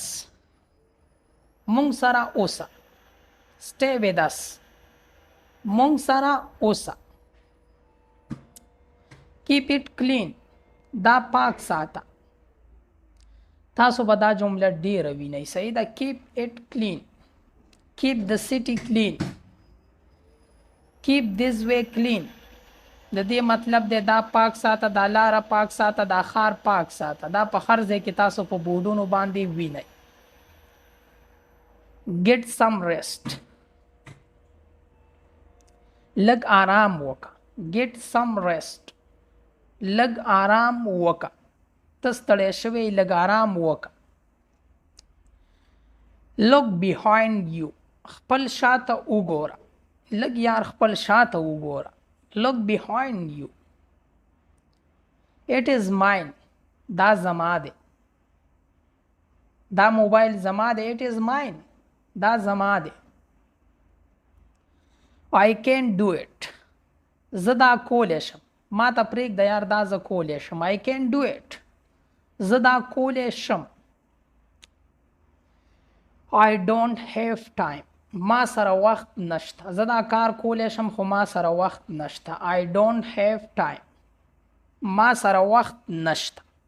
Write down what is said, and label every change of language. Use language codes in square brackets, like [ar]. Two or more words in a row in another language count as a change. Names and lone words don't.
[ps] مونږ سره اوسه. [en] stay with us. [ps] مونږ سره اوسه. [en] keep it clean. [ps] دا پاک ساته. تاسو به دا جمله ډیره وینئ. صحیح ده. [en] keep it clean. keep the city clean. keep this way clean. [ps] د دې مطلب دی دا پاک ساته. دا لاره پاک ساته. دا ښار پاک ساته. دا په هر ځای کې تاسو په بورډونو باندې وینئ. [en] get some rest. [ps] لږ آرام وکړه. [en] get some rest. [ps] لږ آرام وکړه. ته ستړی شوی. لږ آرام وکړه. [en] look behind you. [ps] خپل شاته وګوره. لږ یار خپل شاته وګوره. [en] look behind you. it is mine. [ps] دا زما دی. دا موبایل زما دی. [en] it is mine. [ps] دا زما دی. [en] I can do it. [ps] زه دا کولی شم. ما ته پرېږده یار دا زه کولی شم. [en] I can do it. [ps] زه دا کولی شم. [en] I don't have time. [ps] ما سره وخت نشته. زه دا کار کولی شم خو ما سره وخت نشته. [en] I don't have time. [ps] ما سره وخت نشته.